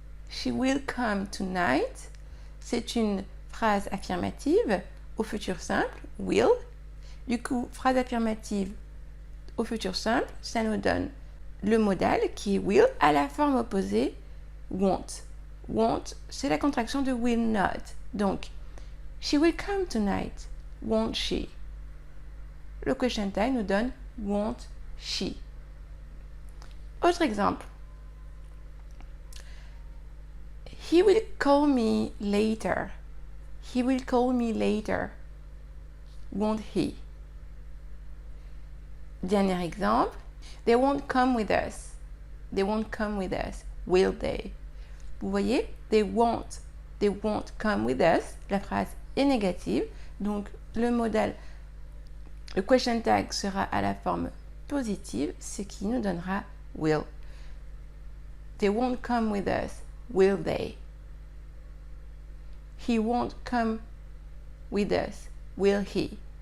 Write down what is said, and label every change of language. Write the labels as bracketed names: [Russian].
[English] She will come tonight. [French] C'est une phrase affirmative au futur simple, will. Du coup, phrase affirmative au futur simple, ça nous donne le modal qui est will à la forme opposée, won't. Won't, c'est la contraction de will not. Donc, [English] she will come tonight, won't she? [French] Le question tag nous donne [English] won't she. [French] Autre exemple. [English] He will call me later. He will call me later. Won't he? [French] Dernier exemple. [English] They won't come with us. They won't come with us. Will they? [French] Vous voyez, [English] they won't come with us. [French] La phrase est négative. Donc, le modal, le question tag sera à la forme positive, ce qui nous donnera will. [English] They won't come with us. Will they? He won't come with us. Will he?